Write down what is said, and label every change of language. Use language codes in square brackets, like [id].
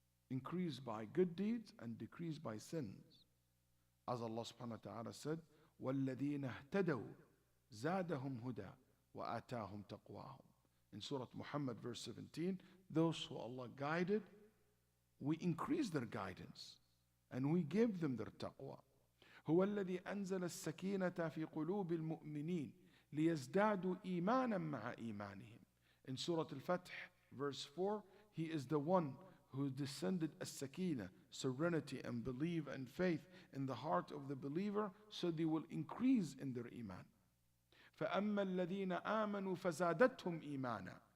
[en] Increase by good deeds and decrease by sins. As Allah subhanahu wa ta'ala said, [ar] وَالَّذِينَ اهْتَدَوْا زَادَهُمْ هُدَى وَآتَاهُمْ تَقْوَاهُم. [en] In Surah Muhammad verse 17, those who Allah guided, we increase their guidance and we give them their taqwa. [ar] هو الذي أنزل السكينة في قلوب المؤمنين ليزدادوا إيمانا مع إيمانهم. [en] In Surah Al-Fath verse 4, He is the one who descended as-sakina, serenity and belief and faith in the heart of the believer, so they will increase in their iman. [ar] فَأَمَّا الَّذِينَ آمَنُوا فَزَادَتْهُمْ إِيمَانًا.